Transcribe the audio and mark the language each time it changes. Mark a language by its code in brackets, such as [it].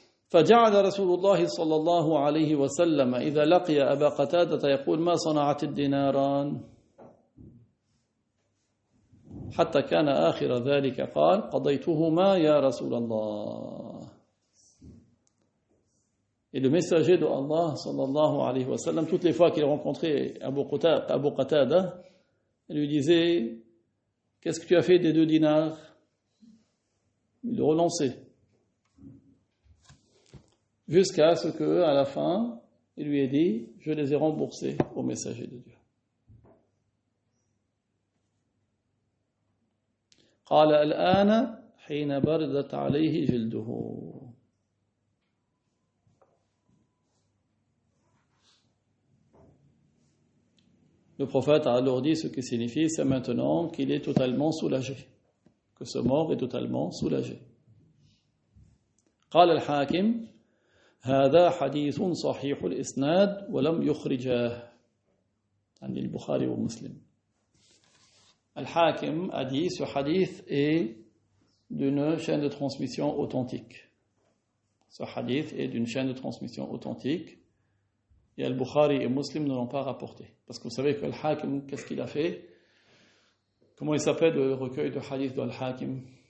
[ar] فجعل رسول الله صلى الله عليه وسلم إذا لقي أبا قتادة يقول ما صنعت الديناران حتى كان آخر ذلك قال قضيتهما يا رسول الله. [fr] Et le messager de Allah sallallahu alayhi wa sallam, toutes les fois qu'il rencontrait Abu Qatada, il lui disait qu'est-ce que tu as fait des 2 dinars? Il le relançait. Jusqu'à ce que, à la fin, il lui ait dit je les ai remboursés au messager de Dieu. [ar] قال الآن حين بردت عليه جلده. [fr] Le prophète a alors dit ce qui signifie c'est maintenant qu'il est totalement soulagé, que ce mort est totalement soulagé. [ar] قال الحاكم هذا حديث صحيح الإسناد ولم يخرجاه عن البخاري ومسلم. [fr] Al-Hakim a dit ce hadith est d'une chaîne de transmission authentique. Ce hadith est d'une chaîne de transmission authentique et Al-Bukhari et Muslim ne l'ont pas rapporté. Parce que vous savez que Al-Hakim, qu'est-ce qu'il a fait? Comment il s'appelle le recueil de hadith de Al-Hakim?